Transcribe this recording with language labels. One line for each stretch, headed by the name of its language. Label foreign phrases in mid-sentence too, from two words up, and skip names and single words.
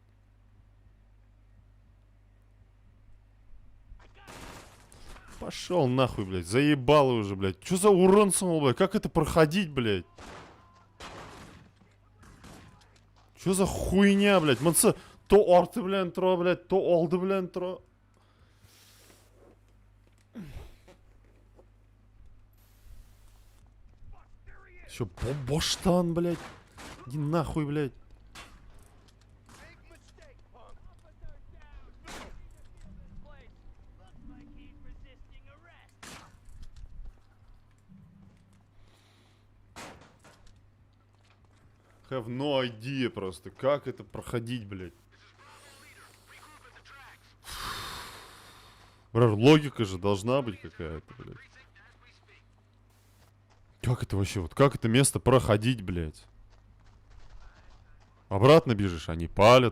Russian: Пошел нахуй, блядь. Заебал уже, блядь. Че за урон самого, блядь? Как это проходить, блядь? Че за хуйня, блядь?
Tatar: Мынсы то орты белән тора, блядь, то алды белән тора.
Russian: Че, боштан, блядь? Иди нахуй, блядь.
English: Have no idea просто.
Russian: Как это проходить, блядь? Брат, логика же должна быть какая-то, блядь. Как это вообще? Вот как это место проходить, блядь? Обратно бежишь, они палят.